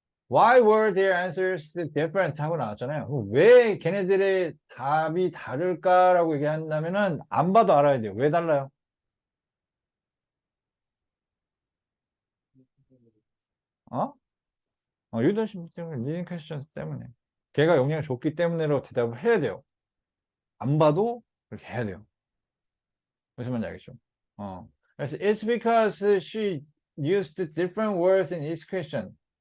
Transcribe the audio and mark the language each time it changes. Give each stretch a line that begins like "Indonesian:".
English: Why were their answers different?
Korean: 하고 나왔잖아요. 그럼 왜 걔네들의 답이 다를까라고 얘기한다면은 안 봐도 알아야 돼요. 왜 달라요? 어? 유더십 때문에, 리딩 퀘스천 때문에. 걔가 영향을 줬기 때문에로 대답을 해야 돼요. 안 봐도 그렇게 해야 돼요. 무슨 말인지 알겠죠?
English: 그래서 it's because she used different words in each question.